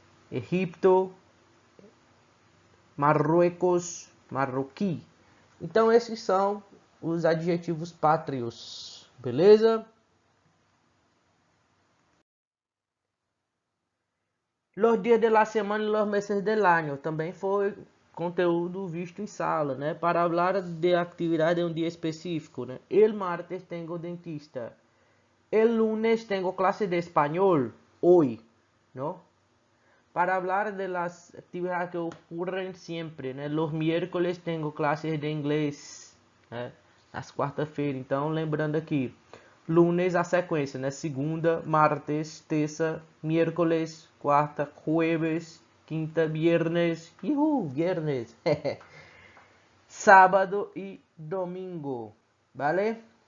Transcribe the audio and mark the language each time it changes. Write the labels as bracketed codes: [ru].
[es] Egipto, Marruecos, marroquí. [pt] Então esses são os adjetivos pátrios, beleza? [es] Los dias de la semana e los meses del año [pt] também foi conteúdo visto em sala, né? Para falar de atividade de um dia específico, né? [es] El martes [pt] tenho dentista. [es] El lunes tengo clase de español, hoy, ¿no? Para hablar de las actividades que ocurren siempre, né? Los miércoles tengo clases de inglês, né? [pt] Às quarta-feira. Então, lembrando aqui, lunes a sequência, né? [es] Segunda, martes, terça, miércoles, quarta, jueves, quinta, viernes, viernes, sábado e domingo, ¿vale?